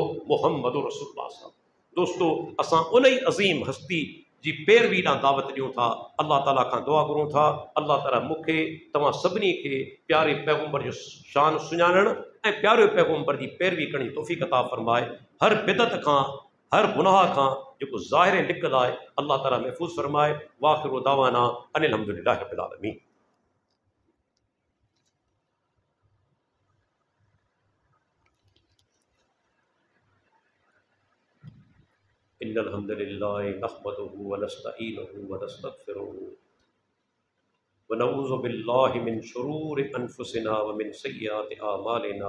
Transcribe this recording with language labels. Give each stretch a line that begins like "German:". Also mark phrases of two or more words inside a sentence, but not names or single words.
Arabic: محمد رسول الله
Sindhi: साहब। दोस्तो, असां उन ई अज़ीम हस्ती जी पैरवी ॾांहुं दावत ॾियूं था। अल्लाह ताला खां दुआ घुरूं था, अल्लाह ताला मूंखे तव्हां सभिनी खे प्यारे पैगंबर जो शान सुञाणण ऐं प्यारे पैगंबर जी पैरवी करण जी तौफ़ीक़ अता फ़रमाए। हर बिदअत खां, हर गुनाह खां जेको ज़ाहिर निकल आहे, अल्लाह ताला महफ़ूज़ फ़रमाए।
Arabic: وآخر دعوانا أن الحمد لله رب العالمين۔ إن الحمد لله نحمده ونستعينه ونستغفره ونعوذ بالله من شرور أنفسنا ومن سيئات أعمالنا.